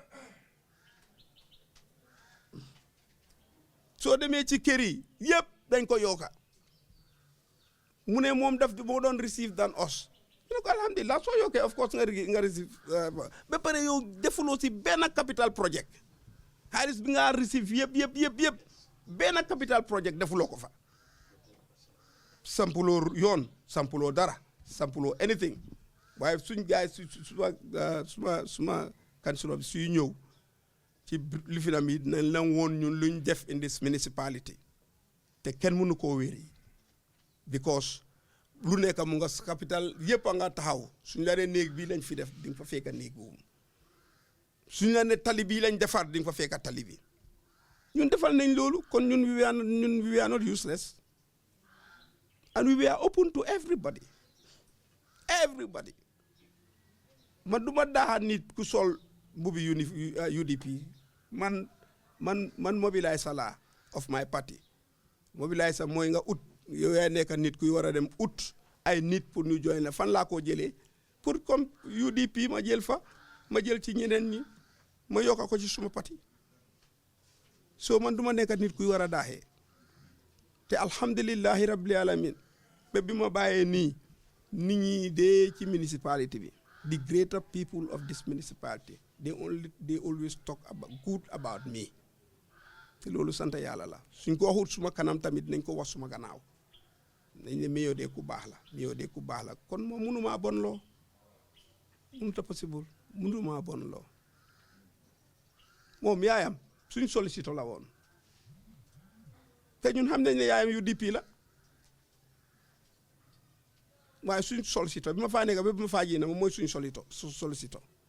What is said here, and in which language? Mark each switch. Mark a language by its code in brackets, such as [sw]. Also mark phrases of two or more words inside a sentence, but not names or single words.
[wo] soo demee ci kër yi yëpp dañ ko yokka mu ne moom moo doon receive [en] than us [wo] ñu ne ko alhamdulilah soo yokkee [en] of course [wo] nga receive ba pare yow defuloo si benn [en] capital project [wo] xaalis bi nga receive yëpp benn [en] capital project [wo] defuloo ko fa sampuloo yoon sampuloo dara sampuloo anything waaye suñ gaay suma councilor bi suy ñëw ci lifinam yi dinañ la woon ñun luñ def [en] in this municipality [wo] te kenn mënu koo wéeri because lu nekk mu nga capital yëpp a nga taxaw suñ la ne néeg bii lañ fi def di nga fa fekk néeg boobu suñ la ne tali bii lañ defar di nga fa fekk tali bi ñun defal nañ loolu kon ñun [en] we are not useless and we are open to everybody [wo] man du ma daaxa nit ku sol mbubi UDP man mobiliser la [en] of my party [wo] mobiliser mooy nga ut yow yaa nekk nit kuy war a dem ut ay nit pour ñu join la fan laa koo jëlee [fr] pour comme [wo] UDP ma jël ci ñeneen ñi ma yokka ko ci suma parti so man du ma nekk nit kuy war a daaxee te [ar] الحمد لله رب العالمين [wo] ba bi ma bàyyee nii nit ñi dee ci municipality bi [en] the greater people of this municipality they always talk good about me [wo] te loolu sant yàlla la suñ ko waxut suma kanam tamit nañ ko wax suma gannaaw nañ ne meyo de ku baax la kon moom mënumaa bon loo mënuta possible mënumaa bon loo moom yaayam suñ solliciteur la woon te ñun xam nañ ne yaayam UDP la waaye suñ solliciteur bi ma faa nekk ba bi ma faa jéem moom mooy suñ solliciteur